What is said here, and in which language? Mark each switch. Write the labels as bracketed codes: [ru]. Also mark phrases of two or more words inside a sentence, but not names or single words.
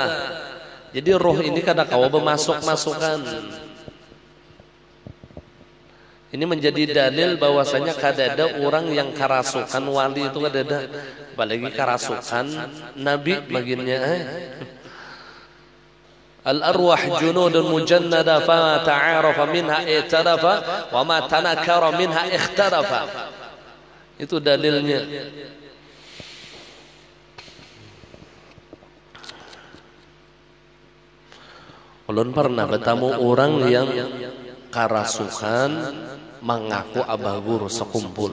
[bjn] Jadi roh ini kadang kau bermasuk-masukan. Ini menjadi dalil bahwasanya kada ada orang yang kerasukan wali itu, kada ada. Apalagi kerasukan nabi baginnya. [ar] الأرواح جنود مجندة فتعارف منها اعترف وما تناكر منها اخترف. [bjn] Itu dalilnya. Ulun pernah bertemu orang yang karasukan mengaku abah guru sekumpul.